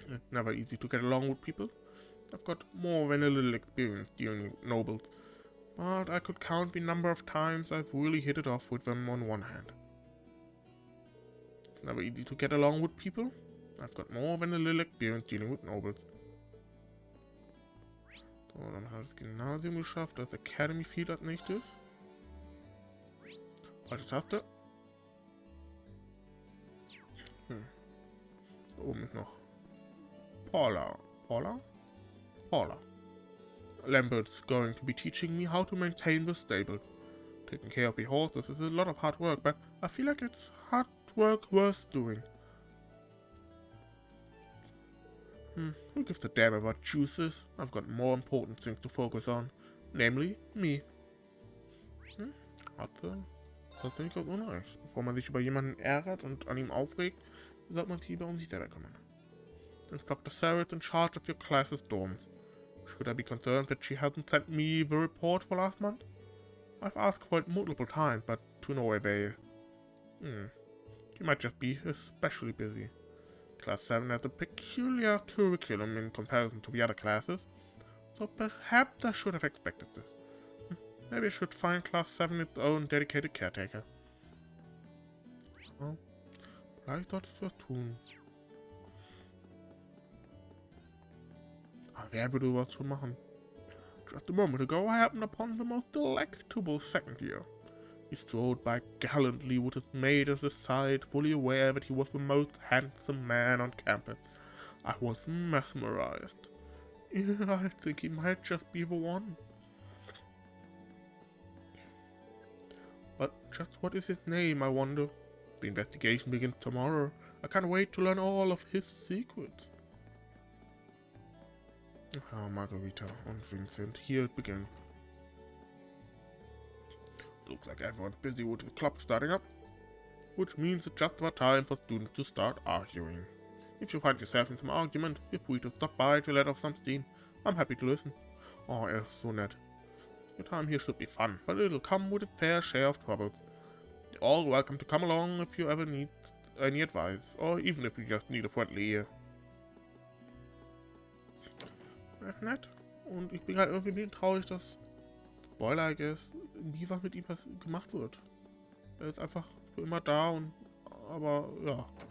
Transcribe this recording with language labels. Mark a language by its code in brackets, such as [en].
[en] Never easy to get along with people. I've got more than a little experience dealing with nobles, but I could count the number of times I've really hit it off with them on one hand. Never easy to get along with people. I've got more than a little experience dealing with nobles. [de] So, dann hat das Gymnasium geschafft, das Academy Field als nächstes. Falsche Taste. Da oben ist noch Paula. [en] Lambert's going to be teaching me how to maintain the stable. Taking care of the horses is a lot of hard work, but I feel like it's hard work worth doing. Who gives a damn about juices? I've got more important things to focus on, namely me. [de] Das finde ich auch unrecht. Bevor man sich über jemanden ärgert und an ihm aufregt, sollte man sich lieber um sich selber kümmern. [en] Since Dr. Sarah's in charge of your class's dorms, should I be concerned that she hasn't sent me the report for last month? I've asked for it multiple times, but to no avail. She might just be especially busy. Class 7 has a peculiar curriculum in comparison to the other classes, so perhaps I should have expected this. Maybe I should find Class 7 its own dedicated caretaker. [de] Oh, vielleicht sollte ich was tun. Wer würde was schon machen? [en] Just a moment ago, I happened upon the most delectable second year. He strode by gallantly with his maid at his side, fully aware that he was the most handsome man on campus. I was mesmerized. I think he might just be the one. But just what is his name, I wonder? The investigation begins tomorrow. I can't wait to learn all of his secrets. Margarita and Vincent, here it begins. Looks like everyone's busy with the club starting up, which means it's just about time for students to start arguing. If you find yourself in some argument, feel free to stop by to let off some steam. I'm happy to listen. [de] Oh, er ist so nett. [en] Your time here should be fun, but it'll come with a fair share of troubles. You're all welcome to come along if you ever need any advice, or even if you just need a friendly ear. [de] Das ist nett. Und ich bin halt irgendwie ein bisschen traurig, dass [en] Spoiler, I guess, [de] nie was mit ihm gemacht wird. Er ist einfach für immer da und aber ja.